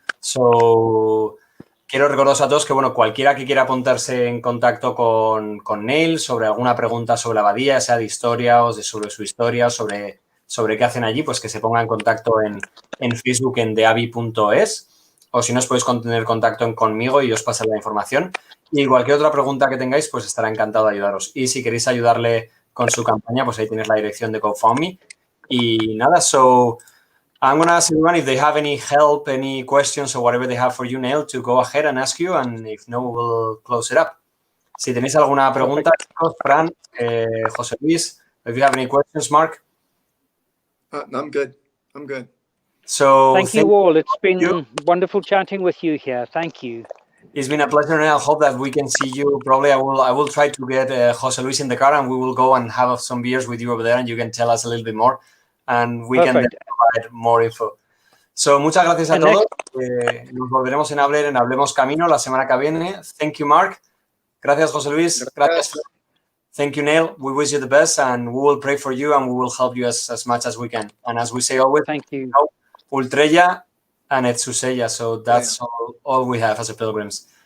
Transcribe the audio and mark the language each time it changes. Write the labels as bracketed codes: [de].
[es] So, quiero recordaros a todos que, bueno, cualquiera que quiera apuntarse en contacto con Neill sobre alguna pregunta sobre la abadía, sea de historia o sobre su historia, sobre qué hacen allí, pues que se ponga en contacto en Facebook en theabbey.es, o si no os podéis tener contacto conmigo y os pasaré la información. Y cualquier otra pregunta que tengáis, pues estará encantado de ayudaros. Y si queréis ayudarle con su campaña, pues ahí tienes la dirección de GoFundMe. Y nada, so [en] I'm going to ask everyone if they have any help, any questions or whatever they have for you, Neill, to go ahead and ask you, and if no, we'll close it up. [es] Si tenéis alguna pregunta, chicos, Fran, José Luis, [en] if you have any questions, [es] Mark. [en] I'm good. I'm good. So thank you all. It's been wonderful chatting with you here. Thank you. It's been a pleasure, and I hope that we can see you. Probably I will try to get José Luis in the car, and we will go and have some beers with you over there, and you can tell us a little bit more, and we can then provide more info. [es] So, muchas gracias a todos. Nos volveremos en hablar en Hablemos Camino la semana que viene. [en] Thank you, Mark. [es] Gracias, José Luis. Gracias. [en] Thank you, Neill. We wish you the best, and we will pray for you, and we will help you as much as we can. And as we say always, thank you. Ultrella and Etsusella. So that's all we have as a pilgrims.